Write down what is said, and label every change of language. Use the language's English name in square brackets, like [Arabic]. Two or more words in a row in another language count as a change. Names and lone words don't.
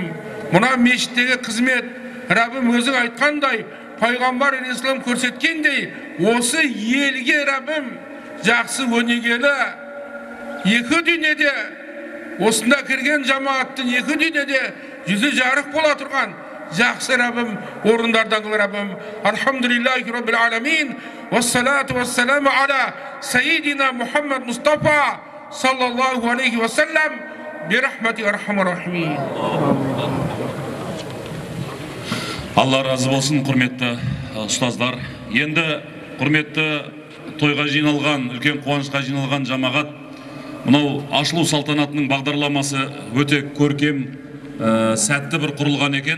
[Kazakh] Мұна мешіттегі қызмет, Раббым, өзің айтқандай, пайғамбар алейхиссалам көрсеткендей, осы елге Раббым жақсы өнегелі екі дүниеде, осында кірген жамааттың екі дүниеде жүзі жарық бола тұрған жақсы Раббым орындардан қыл Раббым. [Arabic] الحمد لله رب العالمين والصلاة والسلام على سيدنا محمد مصطفى صلى الله عليه وسلم برحمة أرحم الراحمين. [Kazakh] Алла разы болсын, құрметті ұстаздар. Енді құрметті тойға жиналған, үлкен қуанышқа жиналған жамағат, мынау ашылу салтанатының бағдарламасы өте көркем, сәтті бір құрылған екен.